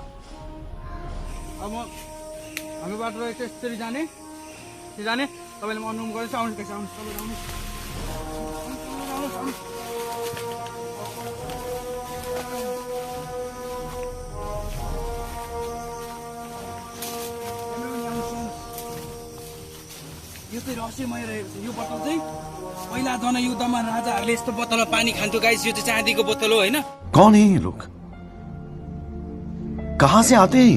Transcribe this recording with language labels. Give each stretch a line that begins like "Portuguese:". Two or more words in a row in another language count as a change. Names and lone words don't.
Nepali: अब हामी बाटो त्यसरी जाने तपाईँले म अनुमति गरेर आउनुहोस् आउनुहोस् यो चाहिँ रहस्यमय रहेको छ यो बोतल चाहिँ पहिला जनयुद्धमा राजाहरूले यस्तो बोतलमा पानी खान्थ्यो गाइस यो चाहिँ चाँदीको बोतल हो होइन
Hindi: कौन है ये लोग कहाँ से आते हैं